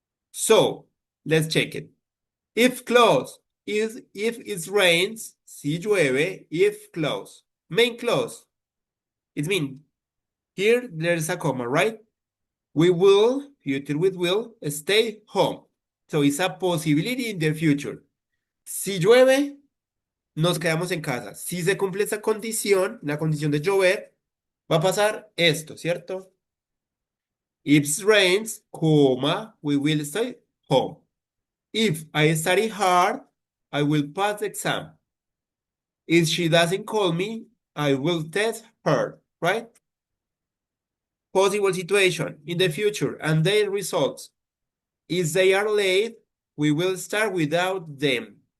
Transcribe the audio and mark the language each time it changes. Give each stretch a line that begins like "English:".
English: So, let's check it. If clause is if it rains,
Spanish: si llueve,
English: if clause. Main clause. It means here there's a comma, right? We will, future with will, stay home. So it's a possibility in the future.
Spanish: Si llueve, nos quedamos en casa. Si se cumple esa condición, la condición de llover, va a pasar esto, ¿cierto?
English: If it rains, comma, we will stay home. If I study hard, I will pass the exam. If she doesn't call me, I will test her, right? Possible situation in the future and their results. If they are late, we will start without them.